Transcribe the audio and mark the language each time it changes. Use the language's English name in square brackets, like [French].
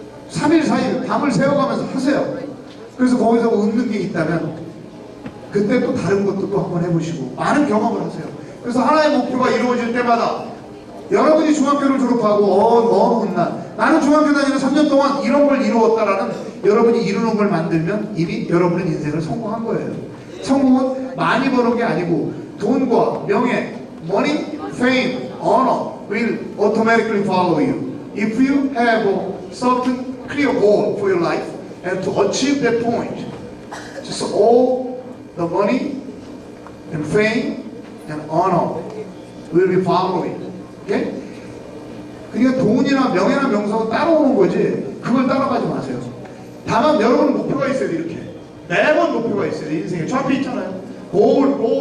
[Korean] 3일 4일 밤을 새워가면서 하세요. 그래서 거기서 얻는 게 있다면 그때 또 다른 것도 또 한번 해보시고 많은 경험을 하세요. 그래서 하나의 목표가 이루어질 때마다 여러분이 중학교를 졸업하고 너무 혼나 나는 중학교 다니는 3년 동안 이런 걸 이루었다라는 여러분이 이루는 걸 만들면 이미 여러분은 인생을 성공한 거예요. 성공은 많이 버는 게 아니고 돈과 명예, [English] money, fame, honor will automatically follow you if you have a certain clear goal for your life and to achieve that point. Just all the money and fame and honor will be following. Okay? [Korean] 그러니까 돈이나 명예나 명성은 따라오는 거지 그걸 따라가지 마세요. 다만 여러분 목표가 있어야 돼. 이렇게 매번 목표가 있어요. 인생에 저 앞에 있잖아요. 골.